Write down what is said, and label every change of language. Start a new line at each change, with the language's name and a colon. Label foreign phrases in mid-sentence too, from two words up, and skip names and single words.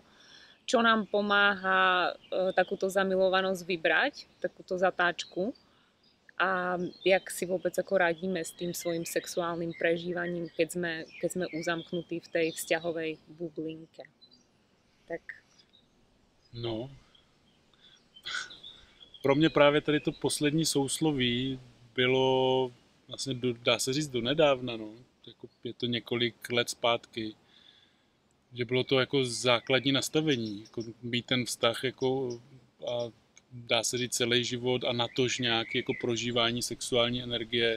Slovak: Čo nám pomáha takúto zamilovanosť vybrať, takúto zatáčku a jak si vôbec ako radíme s tým svojim sexuálnym prežívaním, keď sme uzamknutí v tej vzťahovej bublinke.
Czech: Tak. No, pro mě právě tady to poslední sousloví bylo vlastně, dá se říct, donedávna, no. Jako je to několik let zpátky. Že bylo to jako základní nastavení, jako mít ten vztah jako a dá se říct celý život a natož nějaké jako prožívání sexuální energie.